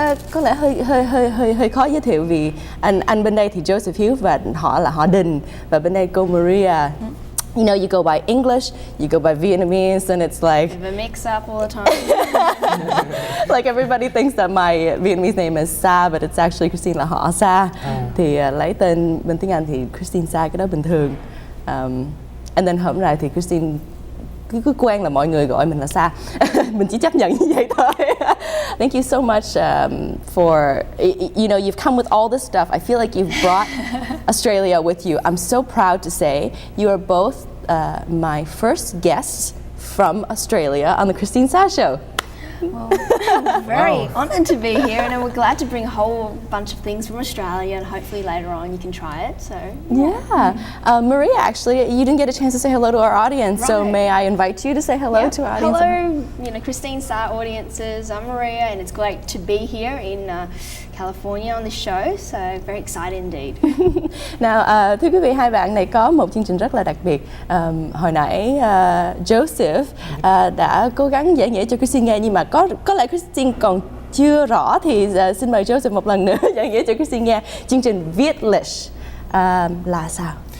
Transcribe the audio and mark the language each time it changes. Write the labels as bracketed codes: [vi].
[vi] Có lẽ hơi khó giới thiệu vì anh bên đây thì Joseph Hiếu và họ là họ Đình, và bên đây cô Maria. [en] You know, you go by English, you go by Vietnamese, and it's like a mix up all the time. Like everybody thinks that my Vietnamese name is Sa, but it's actually Kristine [vi] là họ Sa. Thì lấy tên bên tiếng Anh thì Kristine Sa, cái đó bình thường. [en] And then [vi] hôm nay thì Kristine cứ quen là mọi người gọi mình là Sa. Mình chỉ chấp nhận như vậy thôi. [en] Thank you so much for, you know, you've come with all this stuff. I feel like you've brought Australia with you. I'm so proud to say you are both my first guests from Australia on the Kristine Sa Show. Well, I'm very honoured to be here, and we're glad to bring a whole bunch of things from Australia, and hopefully later on you can try it. So yeah. Maria, actually, you didn't get a chance to say hello to our audience, so may I invite you to say hello to our audience? Hello, you know, Kristine Sa audiences. I'm Maria, and it's great to be here in California on this show. So very excited indeed. [vi] Nào, thưa quý vị, hai bạn này có một chương trình rất là đặc biệt. Hồi nãy Joseph đã cố gắng giải nghĩa cho Kristine nghe, nhưng mà có lẽ Kristine còn chưa rõ, thì xin mời Joseph một lần nữa giải nghĩa cho Kristine nghe. Chương trình VIETLISH là sao?